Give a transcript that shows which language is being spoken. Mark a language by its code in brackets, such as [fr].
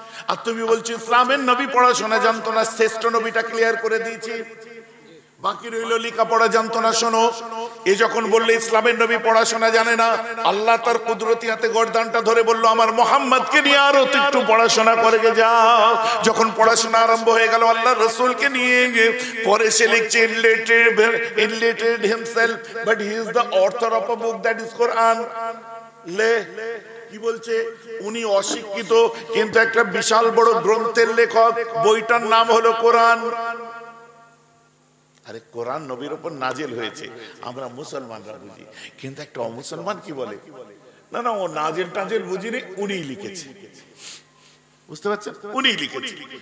[bn] আর তুমি বলছো ইসলামের নবী পড়াশোনা জানতো না। শ্রেষ্ঠ নবীটা ক্লিয়ার করে দিয়েছি, বাকি রইল লেখাপড়া জানতো না। শোনো, এ যখন বললে ইসলামের নবী পড়াশোনা জানে না, আল্লাহ তার কুদরতি হাতে গর্দানটা ধরে বলল আমার মুহাম্মদকে নিয়ে আরো একটু পড়াশোনা করে যাও। যখন পড়াশোনা আরম্ভ হয়ে গেল আল্লাহর রাসূলকে নিয়ে, পরে সে লিখছে [en] enlightened himself but he is the author of a book that is Quran। [bn] লে কি বলছে? উনি অশিক্ষিত কিন্তু একটা বিশাল বড় গ্রন্থের লেখক, বইটার নাম হলো কোরআন। আরে কোরআন নবীর উপর নাজিল হয়েছে, আমরা মুসলমানরা বুঝি, কিন্তু একটা অমুসলমান কি বলে, না না ও নাজিল টাজিল বুঝিনি, উনিই লিখেছে। বুঝতে পারছেন? উনিই লিখেছে।